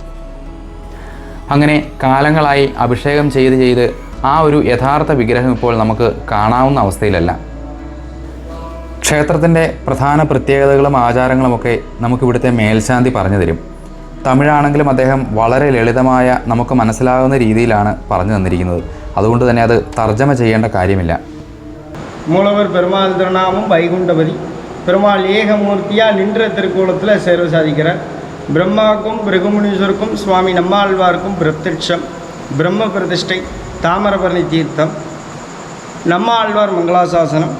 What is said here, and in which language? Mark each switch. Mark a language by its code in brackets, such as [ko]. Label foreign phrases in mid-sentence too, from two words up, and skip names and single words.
[ml] അങ്ങനെ കാലങ്ങളായി അഭിഷേകം ചെയ്ത് ആ ഒരു യഥാർത്ഥ വിഗ്രഹം ഇപ്പോൾ നമുക്ക് കാണാവുന്ന അവസ്ഥയിലല്ല. ക്ഷേത്രത്തിൻ്റെ പ്രധാന പ്രത്യേകതകളും ആചാരങ്ങളുമൊക്കെ നമുക്കിവിടുത്തെ മേൽശാന്തി പറഞ്ഞു തരും. തമിഴാണെങ്കിലും അദ്ദേഹം വളരെ ലളിതമായ നമുക്ക് മനസ്സിലാകുന്ന രീതിയിലാണ് പറഞ്ഞു തന്നിരിക്കുന്നത്. അതുകൊണ്ട് തന്നെ അത് തർജ്ജമ ചെയ്യേണ്ട കാര്യമില്ല. [ta] மூலவர் பெருமாள் திருநாமம் வைகுண்டபதி. பெருமாள் ஏகமூர்த்தியாக நின்ற திருக்கோலத்தில் சேவை சாதிக்கிறார். பிரம்மாவுக்கும் பிருகுமுனீஸ்வருக்கும் சுவாமி நம்மாழ்வாருக்கும் பிரத்யட்சம். பிரம்ம பிரதிஷ்டை தாமிரபரணி தீர்த்தம். நம்மாழ்வார் மங்களாசாசனம்.